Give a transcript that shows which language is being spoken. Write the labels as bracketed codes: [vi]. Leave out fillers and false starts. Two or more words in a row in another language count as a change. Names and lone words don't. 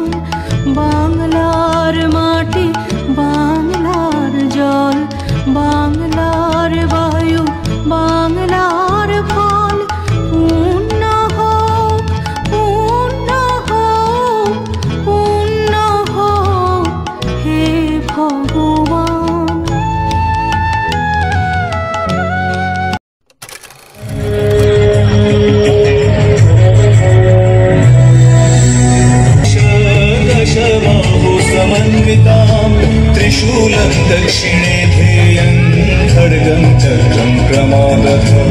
[bn] বাংলার মাটি, বাংলার জল, বাংলার বায়ু, বাংলার ফল, পূর্ণ হোক, পূর্ণ হোক, পূর্ণ হোক হে ভগবান। [sa] दशबाहु समन्वितां त्रिशूलं दक्षिणे ध्येयं खड्गं चक्रं क्रमागतं।